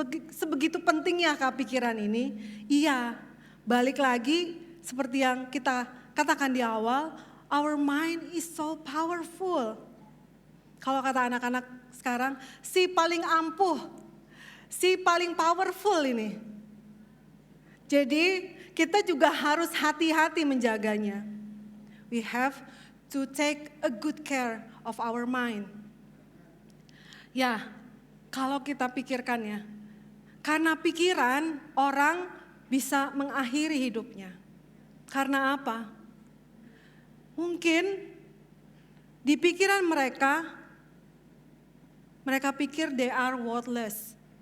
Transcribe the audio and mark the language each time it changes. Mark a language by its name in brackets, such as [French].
[Indonesian] Sebegitu pentingnya kah pikiran ini? Iya, balik lagi seperti yang kita katakan di awal, [English] our mind is so powerful. [Indonesian] Kalau kata anak-anak sekarang, si paling ampuh, si paling powerful ini. Jadi kita juga harus hati-hati menjaganya. [English] We have to take a good care of our mind. [Indonesian] Ya, kalau kita pikirkan ya, karena pikiran orang bisa mengakhiri hidupnya. Karena apa? Mungkin di pikiran mereka pikir [English] they are worthless.